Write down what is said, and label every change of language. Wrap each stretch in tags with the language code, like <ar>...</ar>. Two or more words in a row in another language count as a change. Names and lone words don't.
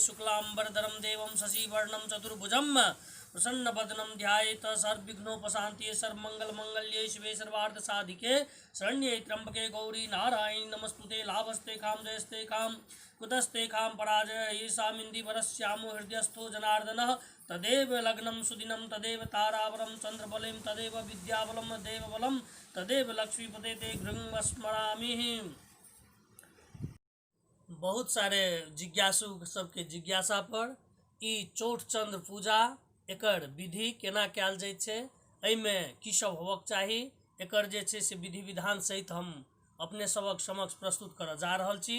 <sa>शुक्लांबरधरं देवं शशिवर्णं चतुर्भुजं प्रसन्नवदनं ध्यायेत सर्वविघ्नोपशान्तिये सर्वमंगलमांगल्ये शिवे सर्वार्थसाधिके शरण्ये त्र्यंबके गौरी नारायणी नमस्तुते। लाभस्ते खाम जयस्ते खाम कुतस्ते खाम पराजय येषामिन्दीवरस्यामो हृदयस्थो जनार्दनः तदेव लग्नं सुदिनं तदेव तारावरं चंद्रबलं तदेव विद्याबलं देवबलं तदेव लक्ष्मीपते ते गृहं स्मरामि।</sa> <mai>बहुत सारे जिज्ञासु सबके जिज्ञासा पर ई चौड़चंद्र पूजा एकर विधि केना कयल जाय छै, एहिमे की सब होबक चाही, एकर जे छै से विधि विधान सहित हम अपने सबक समक्ष प्रस्तुत करऽ जा रहल छी।</mai>